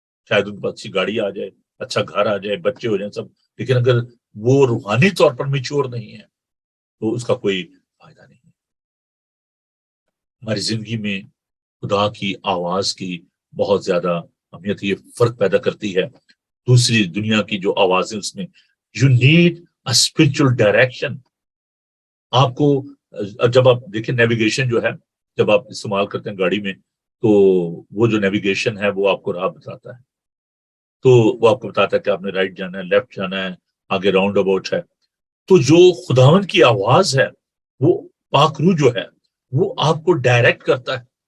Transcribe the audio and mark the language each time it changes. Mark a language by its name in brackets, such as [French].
[Urdu] شاید ان کو اچھی گاڑی آ جائے، اچھا گھر آ جائے، بچے ہو جائیں سب، لیکن اگر وہ روحانی طور پر میچور نہیں ہے تو اس کا کوئی فائدہ نہیں ہے. ہماری زندگی میں خدا کی آواز کی بہت زیادہ اہمیت، یہ فرق پیدا کرتی ہے دوسری دنیا کی جو آوازیں اس میں. [English] You need a spiritual direction. [Urdu] آپ کو جب آپ دیکھیں نیویگیشن جو ہے، جب آپ استعمال کرتے ہیں گاڑی میں، تو وہ جو نیویگیشن ہے وہ آپ کو راہ بتاتا ہے. تو وہ آپ کو بتاتا ہے کہ آپ نے رائٹ جانا ہے، لیفٹ جانا ہے، آگے راؤنڈ اباؤٹ ہے. تو جو خداوند کی آواز ہے وہ پاک روح جو ہے وہ آپ کو ڈائریکٹ کرتا ہے.